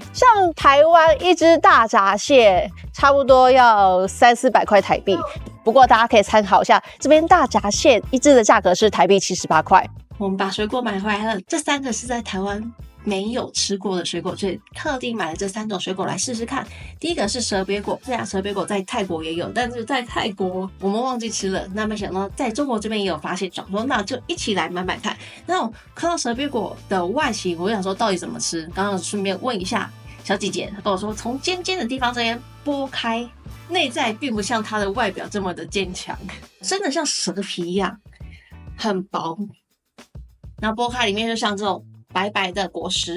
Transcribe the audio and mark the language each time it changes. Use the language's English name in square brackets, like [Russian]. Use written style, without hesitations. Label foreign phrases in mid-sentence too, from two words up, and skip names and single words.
[Chinese] 像台灣一隻大閘蟹差不多要300-400塊台幣，不過大家可以參考一下，這邊大閘蟹一隻的價格是台幣78塊。我們把水果買回來了，這3個是在台灣沒有吃過的水果，所以特地買了這3種水果來試試看。第一個是蛇鱉果，虽然蛇鱉果在泰國也有，但是在泰國我們忘記吃了，那沒想到在中国這邊也有發現，想說那就一起來買買看。那我看到蛇鱉果的外形，我想說到底怎麼吃，剛剛順便問一下小姐姐，她跟我說從尖尖的地方這邊剝開，內在並不像它的外表這麼的堅強，真的像蛇皮一樣很薄，然後剝開裡面就像這種白白的果實。